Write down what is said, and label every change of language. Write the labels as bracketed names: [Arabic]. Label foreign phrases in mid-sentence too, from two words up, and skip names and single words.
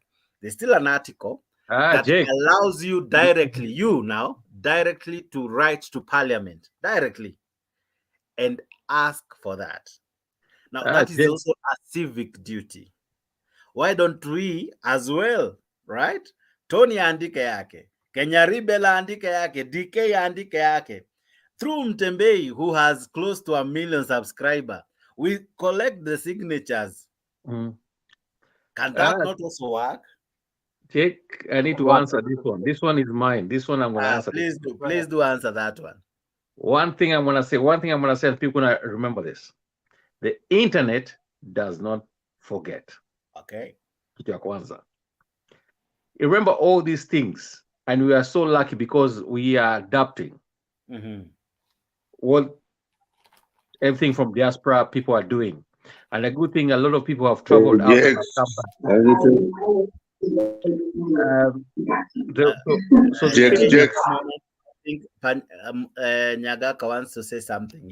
[English] There's still an article that allows you directly to write to parliament directly and ask for that. Now, that is also a civic duty. why don't we as well, right? [Swahili] Tony andike yake, Kenya Rebel andike yake, DK andike yake. [English] Through Mtembei, who has close to 1 million subscribers, we collect the signatures. Can that not also work? Jake, I need to answer this one. This one is mine. This one I'm going to answer. Please do answer that one. One thing I'm going to say, and people going to remember this. The internet does not forget. Okay. [Swahili] Kitu ya kwanza. [English] You remember all these things, and we are so lucky because we are adapting. What everything from diaspora people are doing. And a good thing, a lot of people have traveled out and have come back. I think Nyagaka wants to say something.